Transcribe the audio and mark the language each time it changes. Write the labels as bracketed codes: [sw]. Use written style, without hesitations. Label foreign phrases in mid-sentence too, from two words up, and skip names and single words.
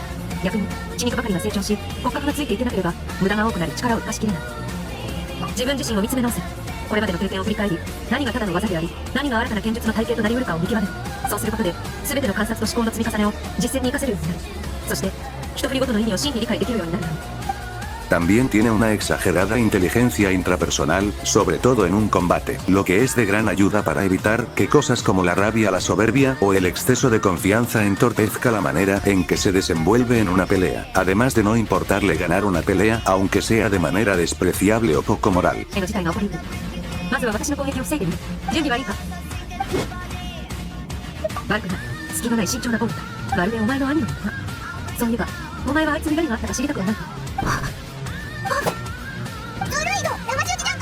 [ja] 逆に血肉ばかりが成長し骨格がついていけなければ無駄が多くなり力を生かしきれない。自分自身を見つめ直せ。これまでの経験を振り返り、何がただの技であり、何が新たな剣術の体系となり得るかを見極める。そうすることで全ての観察と思考の積み重ねを実践に生かせるようになる。そして一振りごとの意味を真に理解できるようになるだろう。 [es] También tiene una exagerada inteligencia intrapersonal, sobre todo en un combate, lo que es de gran ayuda para evitar que cosas como la rabia, la soberbia o el exceso de confianza entorpezca la manera en que se desenvuelve en una pelea, además de no importarle ganar una pelea, aunque sea de manera despreciable o poco moral. [ja] まずは私の攻撃を防いでみる。準備はいいか？悪くない。隙のない慎重なボルタ。まるでお前の兄のような。そういえば、お前はあいつに何があったか知りたくはないか？ドルイド、生中気なんか。